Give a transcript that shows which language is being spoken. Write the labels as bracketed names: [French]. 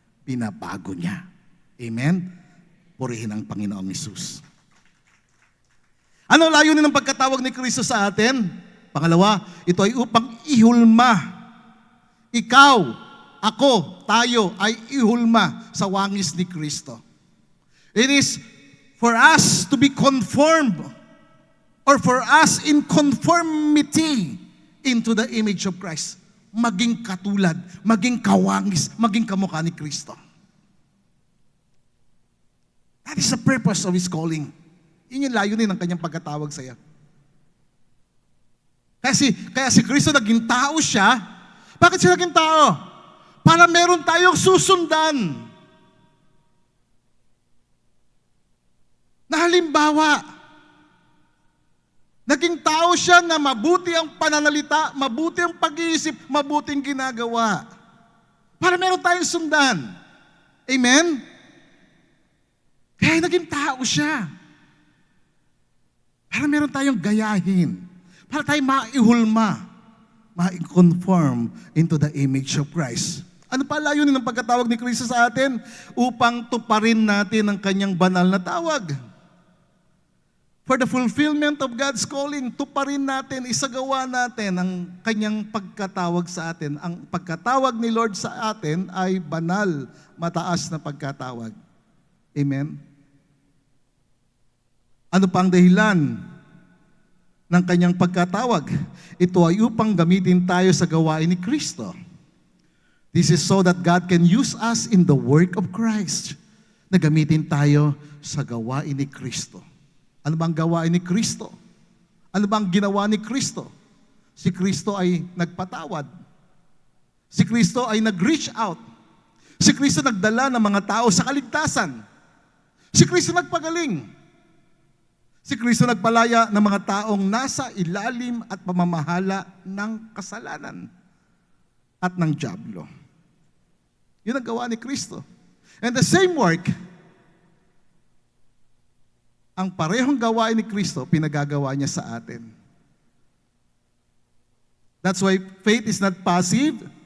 [Filipino] Pinabago niya. Amen? Purihin ang Panginoong Hesus. Ano layunin ng pagkatawag ni Kristo sa atin? Pangalawa, ito ay upang ihulma. Ikaw, ako, tayo ay ihulma sa wangis ni Kristo. [English] It is for us to be conformed or for us in conformity into the image of Christ. [Filipino] Maging katulad, maging kawangis, maging kamukha ni Kristo. [English] That is the purpose of His calling. [Filipino] Yun yung layunin ng kanyang pagkatawag sa iyo. Kaya si Kristo naging tao siya. Bakit siya naging tao? Para meron tayong susundan. na halimbawa. Naging tao siya na mabuti ang pananalita, mabuti ang pag-iisip, mabuting ginagawa. Para meron tayong sundan. Amen? Kaya naging tao siya. Para meron tayong gayahin. Para tayo maihulma, [English] ma-conform into the image of Christ. [Filipino] Ano pa layunin ng pagkatawag ni Kristo sa atin? Upang tuparin natin ang kanyang banal na tawag. [English] For the fulfillment of God's calling, [Filipino] tuparin natin, isagawa natin ang kanyang pagkatawag sa atin. Ang pagkatawag ni Lord sa atin ay banal, mataas na pagkatawag. Amen? Ano pa ang dahilan ng kanyang pagkatawag? Ito ay upang gamitin tayo sa gawain ni Kristo. [English] This is so that God can use us in the work of Christ. [Filipino] Na gamitin tayo sa gawain ni Kristo. Ano bang gawain ni Kristo? Ano bang ginawa ni Kristo? Si Kristo ay nagpatawad. Si Kristo ay nag-reach out. Si Kristo nagdala ng mga tao sa kaligtasan. Si Kristo nagpagaling. Si Kristo nagpalaya ng mga taong nasa ilalim at pamamahala ng kasalanan at ng dyablo. Yun ang gawa ni Kristo. [English] And the same work, [Filipino] ang parehong gawain ni Kristo, pinagagawa niya sa atin. [English] That's why faith is not passive.